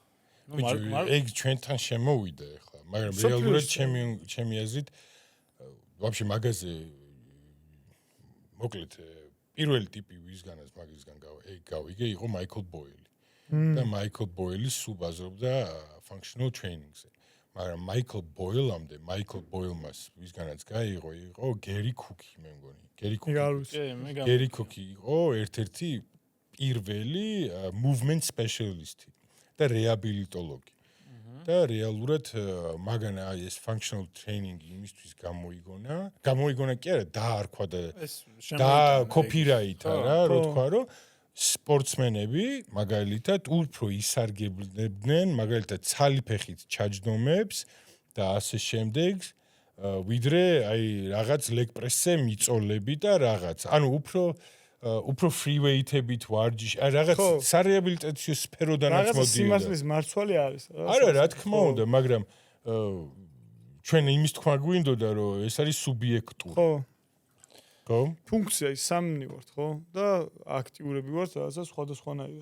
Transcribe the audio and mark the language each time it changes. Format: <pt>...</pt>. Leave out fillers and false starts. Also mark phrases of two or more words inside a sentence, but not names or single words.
<ka>ეგ ჩვენთან შემოვიდა ახლა მაგრამ რეალურად ჩემი აზრით ვაფშე მაგაზე მოკლედ პირველი ტიპი ვისგანაც მაგისგან გავიგე იყო მაიკლ ბოილი და მაიკლ ბოილი სულ ბაზრობდა</ka> <en>functional training-</en> <ka>ზე მაგრამ მაიკლ ბოილმა ვისგანაც გაიღო იყო გერი კუკი მე მგონი გერი კუკი იყო ერთ-ერთი პირველი</ka> <en>movement specialist</en> <ka>და რეაბილიტოლოგი და რეალურად მაგანა ეს</ka> <en>functional training</en> <ka>იმისთვის გამოიგონა კი არა დაარქვა და copyright-ა რა რო თქვა რომ სპორტსმენები მაგალითად უფრო ისარგებლებდნენ მაგალითად ცალი ფეხით ჩაჯდომებს და ასე შემდეგ ვიდრე აი რაღაც</ka> <en>leg press-</en> <ka>ზე მიწოლები და რაღაც. ანუ უფრო</ka> <en>free weight-</en> <ka>ებით ვარჯიში, რაღაც სარეაბილიტაციო სფეროდანაც მოდიოდა. რაღაც სიმართლის მარცვალი არის. არა, რა თქმა უნდა, მაგრამ ჩვენ იმის თქვა გვინდოდა, რომ ეს არის სუბიექტური. ხო? ფუნქცია ის სამნი ვართ, ხო? და აქტიურები ვართ რაღაცა სხვადასხვანაირად.</ka>